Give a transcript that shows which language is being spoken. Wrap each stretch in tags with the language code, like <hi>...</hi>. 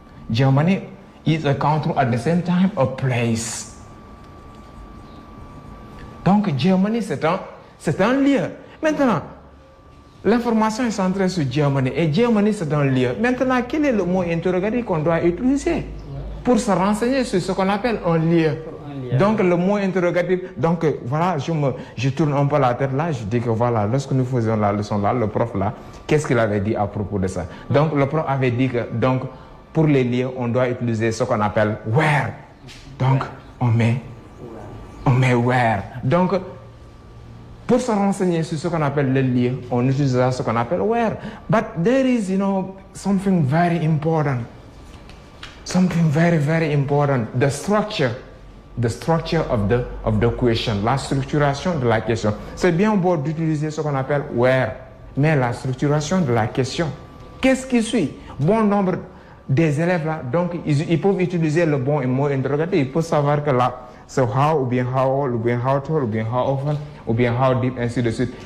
<en>Germany is a country at the same time a place.</en> <fr>Donc, Germany, c'est un lieu. Maintenant, l'information est centrée sur Germany et Germany c'est un lieu. Maintenant, quel est le mot interrogatif qu'on doit utiliser pour se renseigner sur ce qu'on appelle un lieu? Donc le mot interrogatif, donc voilà, je tourne un peu la tête là, je dis que voilà, lorsque nous faisions la leçon là, le prof là, qu'est-ce qu'il avait dit à propos de ça? Donc le prof avait dit que donc pour les lieux, on doit utiliser ce qu'on appelle where. Donc on met where. Donc pour se renseigner sur ce qu'on appelle le lieu, on utilisera ce qu'on appelle where.</fr> <en>But there is, something very important. Something very, very important. The structure of the question.</en> <fr>La structuration de la question. C'est bien beau d'utiliser ce qu'on appelle where, mais la structuration de la question. Qu'est-ce qui suit? Bon nombre des élèves là, donc ils peuvent utiliser le bon mot interrogatif. Il faut savoir que là, c'est how, ou bien how old, ou bien how tall, ou bien how often, ou bien how deep, ainsi de suite.</fr>